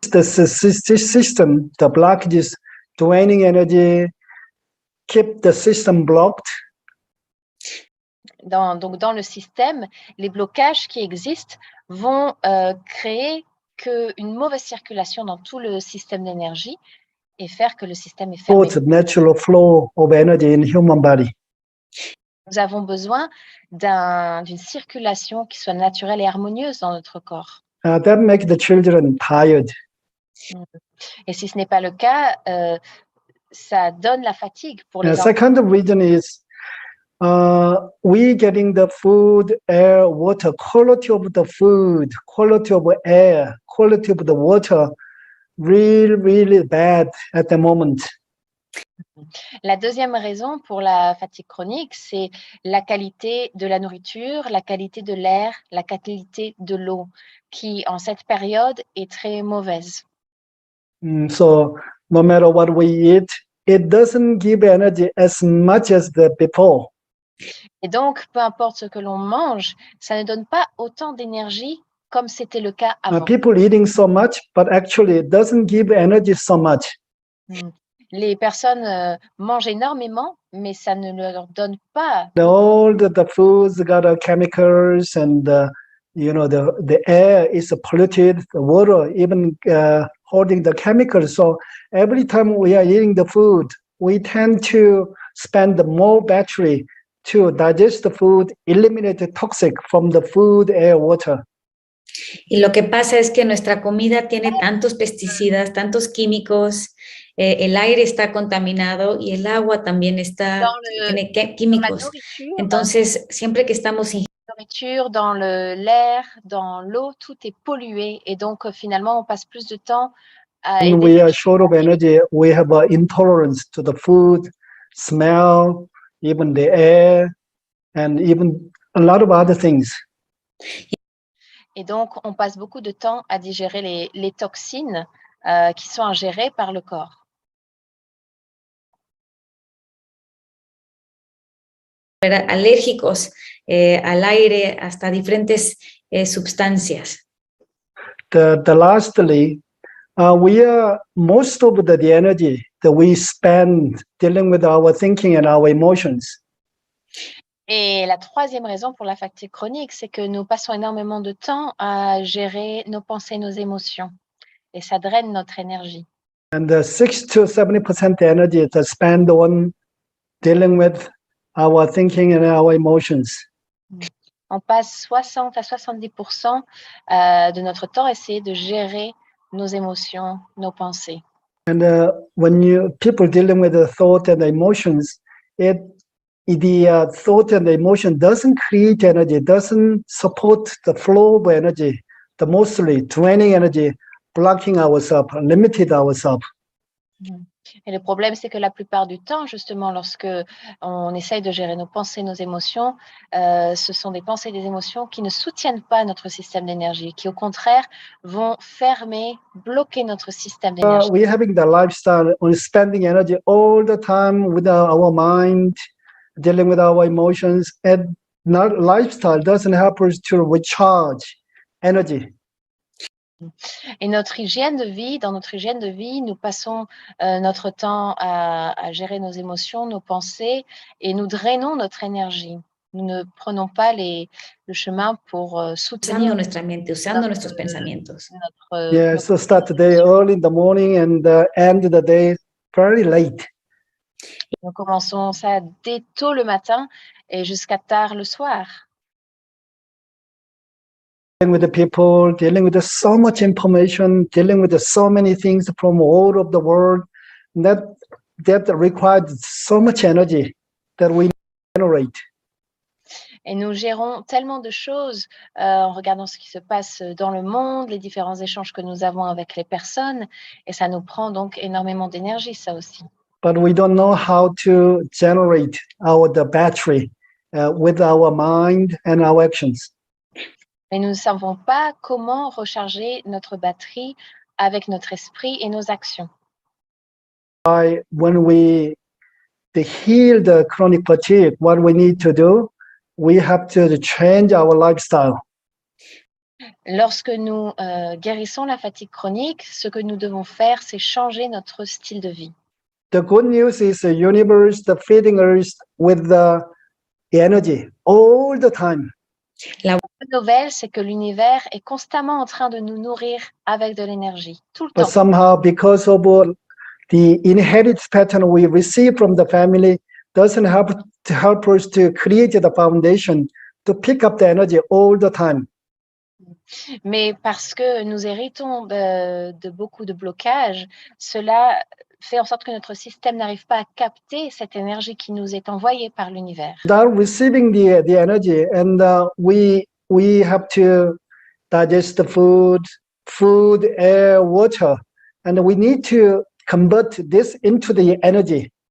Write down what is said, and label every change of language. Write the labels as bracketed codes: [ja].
[en] The system, the blockages, draining energy, keep the system blocked. [fr] Donc, dans le système, les blocages qui existent vont créer une mauvaise circulation dans tout le système d'énergie et faire que le système est fermé. [en] The natural flow of energy in human body. [fr] Nous avons besoin d'une circulation qui soit naturelle et harmonieuse dans notre corps. [en] That makes the children tired. [fr] Et si ce n'est pas le cas, ça donne la fatigue pour les enfants. [en] Second reason is we getting the food, air, water, quality of the food, quality of air, quality of the water, really bad at the moment. [fr] La deuxième raison pour la fatigue chronique, c'est la qualité de la nourriture, la qualité de l'air, la qualité de l'eau, qui en cette période est très mauvaise. [en] So no matter what we eat, it doesn't give energy as much as before. [fr] Et donc, peu importe ce que l'on mange, ça ne donne pas autant d'énergie comme c'était le cas avant. [en] People eating so much, but actually it doesn't give energy so much. [fr] Les personnes mangent énormément, mais ça ne leur donne pas. [en] All the foods got chemicals, and the air is polluted, the water even holding the chemicals. So every time we are eating the food, we tend to spend more battery to digest the food, eliminate the toxic from the food, air, water. [es] Y lo que pasa es que nuestra comida tiene tantos pesticidas, tantos químicos, el aire está contaminado y el agua también tiene químicos. Entonces, siempre que estamos [fr] nourriture, dans l'air, dans l'eau, tout est pollué et donc finalement on passe plus de temps à [en] When we are short of energy, we have an intolerance to the food, smell, even the air, and even a lot of other things. [fr] Et donc, on passe beaucoup de temps à digérer les toxines qui sont ingérées par le corps. [es] alérgicos al aire, hasta diferentes sustancias. [en] The lastly, we are most of the energy that we spend dealing with our thinking and our emotions. [fr] Et la troisième raison pour la fatigue chronique, c'est que nous passons énormément de temps à gérer nos pensées, nos émotions. Et ça draine notre énergie. [en] And 6 to 70% energy is spent on dealing with our thinking and our emotions. [fr] On passe 60 à 70% de notre temps à essayer de gérer nos émotions, nos pensées. [en] And when people dealing with the thought and the emotions, the thought and the emotion doesn't create energy, doesn't support the flow of energy, the mostly draining energy, blocking ourselves, limited ourselves. [fr] Et le problème, c'est que la plupart du temps, justement, lorsque on essaye de gérer nos pensées, nos émotions, ce sont des pensées et des émotions qui ne soutiennent pas notre système d'énergie, qui au contraire vont fermer, bloquer notre système d'énergie. [en] We're having the lifestyle on spending energy all the time with our mind, dealing with our emotions, and not lifestyle doesn't help us to recharge energy. [fr] Et notre hygiène de vie, dans notre hygiène de vie, nous passons notre temps à gérer nos émotions, nos pensées, et nous drainons notre énergie. Nous ne prenons pas le chemin pour soutenir [es] Usando nuestra mente, usando nuestros pensamientos. [en] So start the day early in the morning and end the day very late. [fr] Nous commençons ça dès tôt le matin et jusqu'à tard le soir. [en] Dealing with the people, dealing with so much information, dealing with so many things from all of the world, that requires so much energy that we generate. [fr] Et nous gérons tellement de choses en regardant ce qui se passe dans le monde, les différents échanges que nous avons avec les personnes, et ça nous prend donc énormément d'énergie, ça aussi. [en] But we don't know how to generate the battery with our mind and our actions. [fr] Mais nous ne savons pas comment recharger notre batterie avec notre esprit et nos actions. [en] When to heal the chronic fatigue, what we need to do, we have to change our lifestyle. [fr] Lorsque nous guérissons la fatigue chronique, ce que nous devons faire, c'est changer notre style de vie. [en] The good news is the universe, the feeding us with the energy all the time. [fr] La bonne nouvelle, c'est que l'univers est constamment en train de nous nourrir avec de l'énergie, tout le [en] But [fr] temps. [en] somehow, because of the inherited pattern we receive from the family, doesn't help us to create the foundation to pick up the energy all the time. [fr] Mais parce que nous héritons de beaucoup de blocages, cela fait en sorte que notre système n'arrive pas à capter cette énergie qui nous est envoyée par l'univers. [en] Without receiving the energy, and we have to digest the food, air, water, and we need to convert this into the energy.